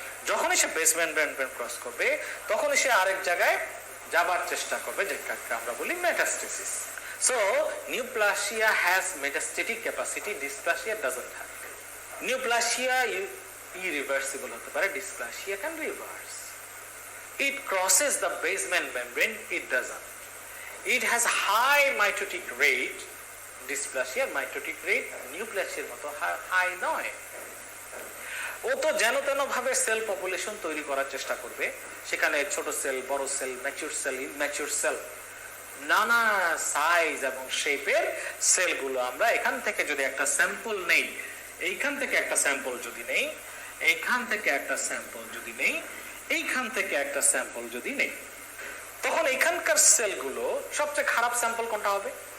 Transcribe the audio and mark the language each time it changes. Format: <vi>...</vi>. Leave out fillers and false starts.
<bn>যখনই সে basement membrane cross করবে, তখনই সে আরেক জায়গায় যাবার চেষ্টা করবে, যেটাকে আমরা বলি metastasis.</bn> <en>So neoplasia has metastatic capacity, dysplasia doesn't have.</en> <bn>নিউপ্লাসিয়া irreversible হতে পারে, dysplasia</bn> <en>Can reverse. It crosses the basement membrane, it doesn't. It has high mitotic rate, dysplasia mitotic rate</en> <bn>নিউপ্লাসিয়ার মতো হাই নয়। ও তো যেন তেন ভাবে সেল পপুলেশন তৈরি করার চেষ্টা করবে, সেখানে ছোট সেল, বড় sell, mature sell, immature sell, নানা সাইজ এবং শেপের সেলগুলো আমরা এখান থেকে যদি একটা স্যাম্পল নেই, এইখান থেকে একটা স্যাম্পল যদি নেই, এইখান থেকে একটা স্যাম্পল যদি নেই, এইখান থেকে একটা স্যাম্পল যদি নেই, তখন এখানকার সেলগুলো সবচেয়ে খারাপ স্যাম্পল কোনটা হবে?</bn>